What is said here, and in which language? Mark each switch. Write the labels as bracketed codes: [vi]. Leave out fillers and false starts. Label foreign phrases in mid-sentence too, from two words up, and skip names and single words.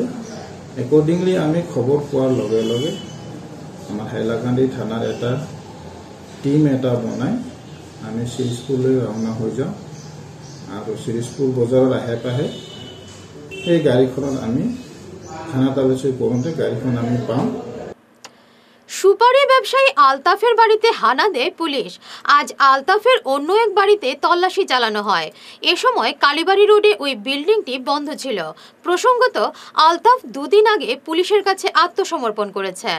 [as] একৰ্ডিংলি আমি খবৰ পোৱাৰ লগে লগে আমাৰ হাইলাকান্দি থানাৰ এটা টিম এটা বনাই আমি শিৰিশপুৰলৈ ৰাওনা হৈ যাওঁ আৰু শিৰিশপুৰ বজাৰৰ আহে পাহে এই গাড়ীখনত আমি থানা তালাচি কৰোঁতে গাড়ীখন আমি পাওঁ। [bn] সুপারি ব্যবসায়ী আলতাফের বাড়িতে হানা দেয় পুলিশ। আজ আলতাফের অন্য এক বাড়িতে তল্লাশি চালানো হয়। এ সময় কালীবাড়ি রোডে ওই বিল্ডিংটি বন্ধ ছিল। প্রসঙ্গত, আলতাফ 2 দিন আগে পুলিশের কাছে আত্মসমর্পণ করেছেন।